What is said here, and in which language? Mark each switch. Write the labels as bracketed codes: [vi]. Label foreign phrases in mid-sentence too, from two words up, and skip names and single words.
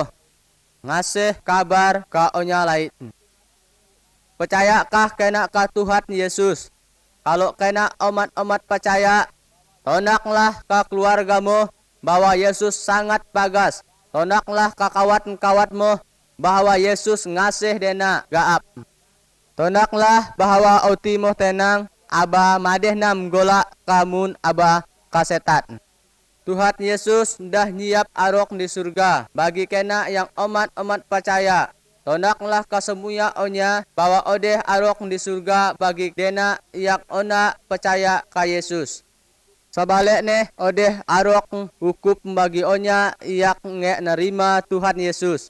[knx] Ngasih kabar ka onya lain. Percayakah kena ka Tuhan Yesus? Kalau kena omat-omat percaya, tonaklah ka keluargamu bahwa Yesus sangat bagas. Tonaklah ka kawat-kawatmu bahwa Yesus ngasih dena gaap. Tonaklah bahwa otimu tenang, aba madeh nam gola kamun aba kasetan. Tuhan Yesus dah nyiap arok di surga bagi kena yang omat-omat percaya. Tonaklah kesemuanya onya bahwa odeh arok di surga bagi dena yang ona percaya ka Yesus. Sebaliknya odeh arok hukum bagi onya yang nge nerima Tuhan Yesus.